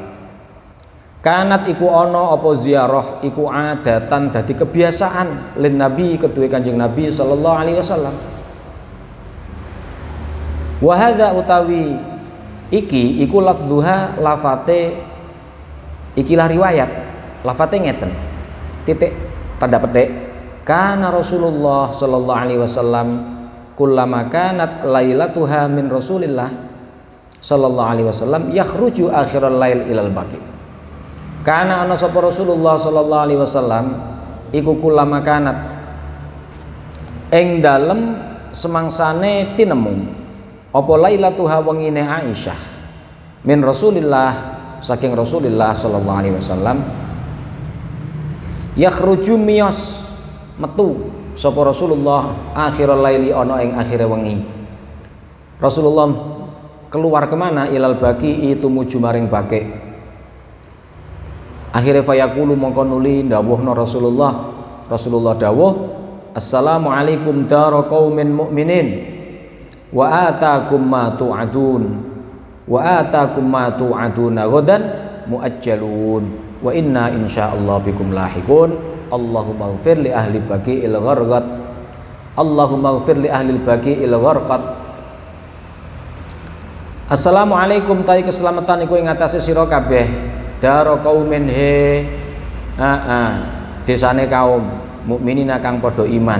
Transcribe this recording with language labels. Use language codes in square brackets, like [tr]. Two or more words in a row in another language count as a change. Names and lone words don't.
[jv] Kanat iku ana apa ziarah iku adatan dadi kebiasaan lin Nabi keduwe Kanjeng Nabi [ar] صلى الله عليه وسلم. وهذا [jv] utawi iki iku lafdhuha lafate ikilah riwayat lafate ngeten. Titik tanda petik. [ar] كان رسول الله صلى الله عليه وسلم كلما كانت ليلتها من رسول الله صلى الله عليه وسلم يخرج آخر الليل إلى البقيع'. [jv] Kana ana sapa [ar] رسول الله صلى الله عليه وسلم [jv] iku [ar] كلما كانت [jv] ing dalem semangsane tinemu apa lailatuha wengine Aisyah [ar] من رسول الله [jv] saking Rasulillah [ar] صلى الله عليه وسلم [jv] yakhruju miyos metu sapa Rasulullah [ar] آخر الليل [jv] ana ing akhire wengi. [id] Rasulullah keluar kemana? [ar] إلى البقيع' [jv] tumuju maring Baqi'. [ar] Akhire fayaqulu [jv] mongko nuli dawuhna Rasulullah dawuh [ar] السلام عليكم دار قوم مؤمنين وأتاكم ما توعدون وأتاكم ما توعدون غدا مؤجلون وإنا إن شاء الله بكم لاحقون. اللهم اغفر لأهل بقيع الغرقد. اللهم اغفر لأهل بقيع الغرقد. [jv] Assalamualaikum ta'i keselamatan iku ing atase sira kabeh [ar] دار قوم [jv] he desane kaum mukminin kang padha iman.